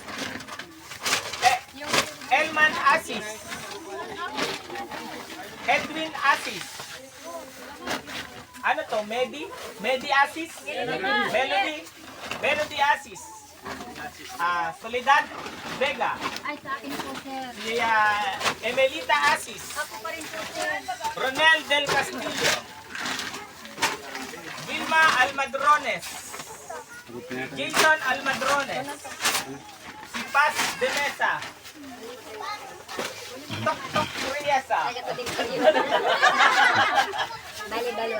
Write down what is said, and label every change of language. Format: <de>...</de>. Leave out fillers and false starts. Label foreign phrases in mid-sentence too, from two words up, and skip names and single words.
<tl>Elman Asis. Edwin Asis. Ano to? Medi Asis? Melody Asis. Soledad Vega. Ay, sa akin po, sir. Si Emelita Asis. Ako pa rin po, sir. Ronel Del Castillo. Vilma Almadrones. Jason Almadrones. Si Paz de Mesa. Tok Tok Riesa. Bali-bali</tl>